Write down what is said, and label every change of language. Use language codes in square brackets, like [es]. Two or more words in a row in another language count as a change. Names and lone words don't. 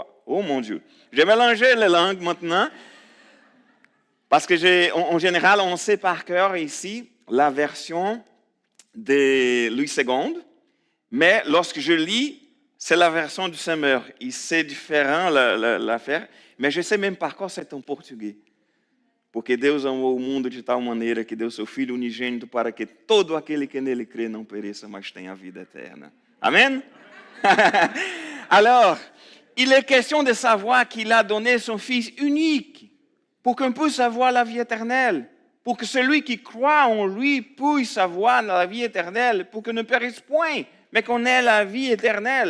[fr] » Oh mon Dieu, j'ai mélangé les langues maintenant parce que en général, on sait par cœur ici la version de Louis II, mais lorsque je lis, c'est la version du Semeur. Et c'est différent l'affaire, [pt] mas je sei mesmo par qual [fr] c'est en [pt] português. Porque Deus amou o mundo de tal maneira que deu seu Filho unigênito para que todo aquele que nele crê não pereça, mas tenha a vida eterna. Amen? [fr] Alors, il est question de savoir qu'il a donné son Fils unique pour qu'on puisse avoir la vie éternelle, pour que celui qui croit en lui puisse avoir la vie éternelle, pour qu'on ne périsse point, mais qu'on ait la vie éternelle.